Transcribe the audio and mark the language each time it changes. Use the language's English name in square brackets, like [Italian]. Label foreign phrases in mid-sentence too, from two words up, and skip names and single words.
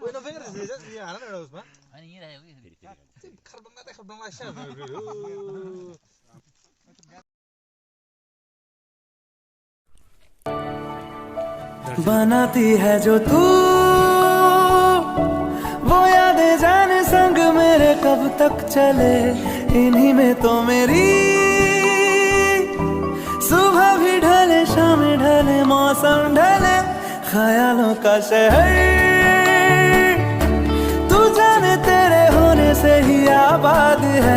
[Nepali] ओइ नफेर यो हाल न एउटा उसमा अनि यहाँ राखेको कि खरबङ्गा आइसा [Hindi] बनाती है जो तू वो यादें जाने संग मेरे कब तक चले। इन्हीं में तो मेरी सुबह भी ढले शाम ढले मौसम ढले, ख्यालों का शहर तू जाने तेरे होने से ही आबाद है।